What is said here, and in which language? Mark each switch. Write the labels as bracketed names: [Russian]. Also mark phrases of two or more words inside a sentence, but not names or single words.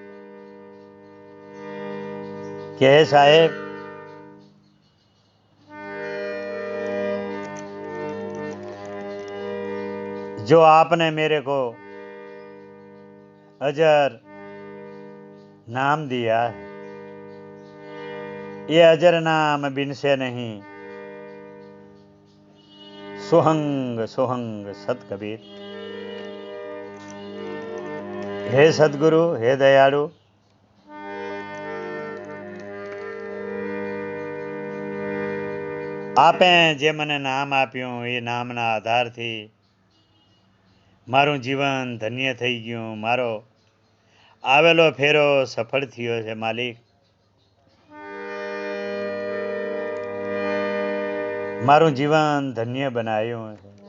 [Hindi] कहे साहेब जो आपने मेरे को अजर नाम दिया है ये अजर नाम बिन से नहीं सोहंग सोहंग सत कबीर। [Gujarati] હે સદગુરુ હે દયાળુ આપે જે મને નામ આપ્યું એ નામના આધારથી મારું જીવન ધન્ય થઈ ગયું મારો આવેલો ફેરો સફળ થયો છે માલિક મારું જીવન ધન્ય બનાવ્યું છે।